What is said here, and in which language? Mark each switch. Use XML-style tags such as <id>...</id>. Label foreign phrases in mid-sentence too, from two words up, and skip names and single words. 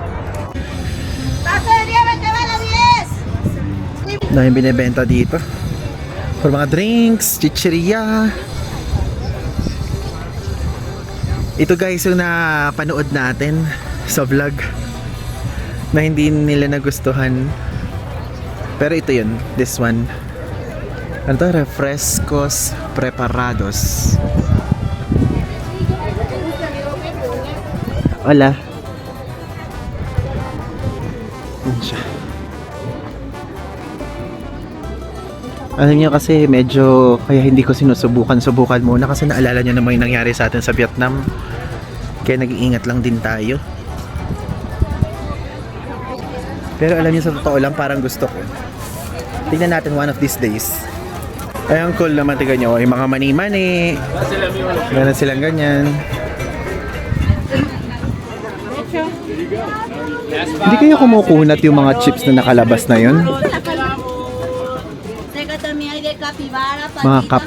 <tl>Na yung binibenta dito for mga drinks, chicheria. Ito guys yung napanood natin sa vlog na hindi nila nagustuhan, pero ito yun,</tl> <en>this one.</en> <tl>Ano to?</tl> <es>Refrescos preparados. Hola.</es> <tl>Yan siya. Alam niyo kasi medyo kaya hindi ko subukan muna kasi naalala niyo naman yung nangyari sa atin sa Vietnam. Kaya nag-iingat lang din tayo. Pero alam niyo sa totoo lang parang gusto ko. Tingnan natin</tl> <en>one of these days.</en> <tl>Ay, ang cool naman, tingnan niyo, yung mga mani-mani. Meron silang ganyan. Hindi kayo kumukunat yung mga chips na nakalabas na yun? Mga cup.</tl>